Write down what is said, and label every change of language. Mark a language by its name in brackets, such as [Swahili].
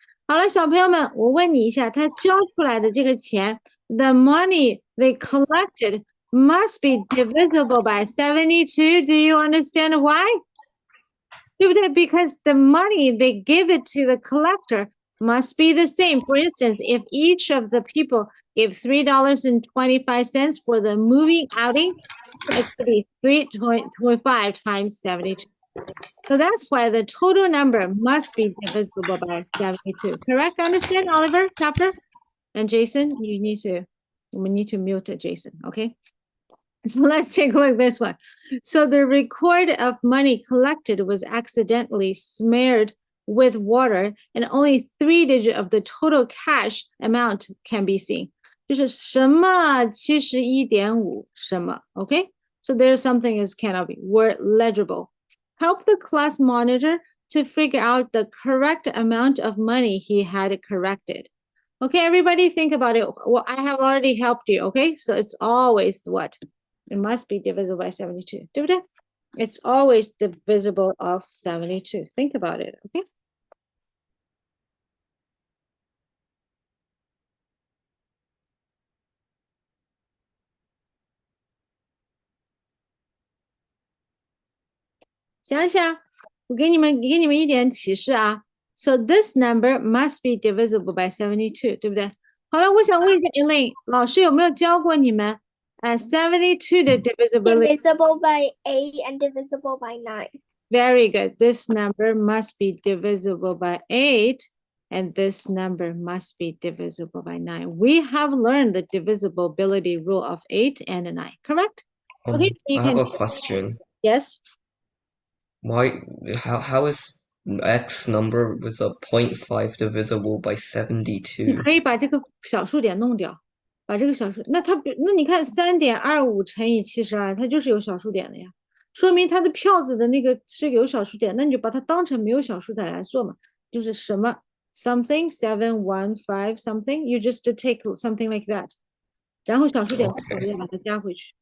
[Chinese] 好了，小朋友们，我问你一下，他交出来的这个钱 ， [English] the money they collected must be divisible by 72. Do you understand why? [Chinese] 对不对? [English] Because the money they give it to the collector must be the same. For instance, if each of the people give $3.25 for the moving outing, it could be 3.25 times 72. So that's why the total number must be divisible by 72. Correct? Understand, Oliver, Chopper? And Jason, we need to mute Jason, okay? So let's take a look at this one. So the record of money collected was accidentally smeared with water, and only 3 digits of the total cash amount can be seen. [Chinese] 就是什么71.5什么, okay? [English] So there's something is cannot be word legible. Help the class monitor to figure out the correct amount of money he had corrected. Okay, everybody think about it. Well, I have already helped you, okay? So it's always what? It must be divisible by 72. [Chinese] 对不对? [English] It's always divisible of 72. Think about it, okay? So this number must be divisible by 72, [Chinese] 对不对? 好了，我想问一下 Elaine， 老师有没有教过你们72 的 divisibility? [English] Divisible by 8 and divisible by 9. Very good. This number must be divisible by 8, and this number must be divisible by 9. We have learned the divisibility rule of 8 and 9, correct? Okay, you I have can. a question. Yes. How is X number with a 0.5 divisible by [Chinese] 你 [English] 72? [Chinese] 可以把这个小数点弄掉，把这个小数，那你看3.25乘以72，它就是有小数点的呀，说明它的票子的那个是有小数点，那你就把它当成没有小数点来做嘛，就是什么 [English] something 715 something, you just take something like that， [Chinese] 然后小数点再把它加回去。